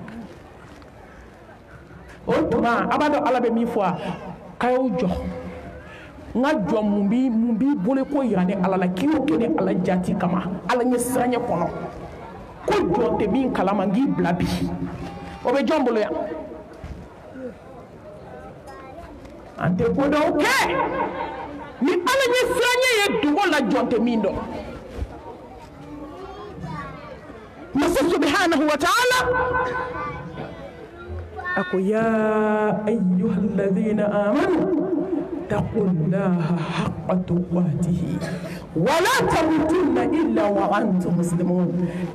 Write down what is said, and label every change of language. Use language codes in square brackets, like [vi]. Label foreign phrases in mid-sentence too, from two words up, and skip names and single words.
[bm] o tuma a b'a dɔn ala bɛ min fɔ a k'a y'o jɔ n ka jɔ mun b'i bolo ko yira ni ala la k'i y'o kɛ ni ala jati kama ala ɲɛ siranɲɛ kɔnɔ ko jɔn tɛ min kalama n k'i bila bi o bɛ jɔn bolo yan an tɛ ko dɔw kɛ ni ala ɲɛ siranɲɛ ye dogo la jɔn tɛ min dɔn [ar] masa سبحانه وتعالى ako يا أيها الذين آمنوا اتقوا الله حق تقاته ولا تموتن إلا وأنتم مسلمون